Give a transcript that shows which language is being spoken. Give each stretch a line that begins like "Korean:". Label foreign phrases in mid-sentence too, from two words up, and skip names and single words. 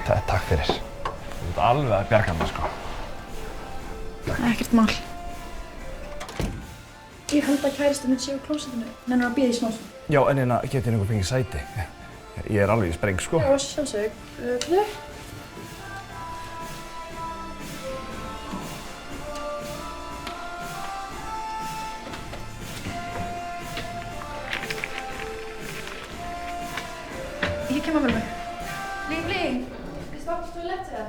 Icelandic: Takk fyrir. Þú ert alveg að bjarga mér, sko. Ekkert mál. Ég held að kærastinn minn sé á klósettinu. Nennirðu að bíða í smá stund? Já, en getið einhver fengið sæti. Ég er alveg í spreng, sko. Já, sjálfsög. Hvað?
Swedish: Jag kan vara med. Bling. Det står på toaletten.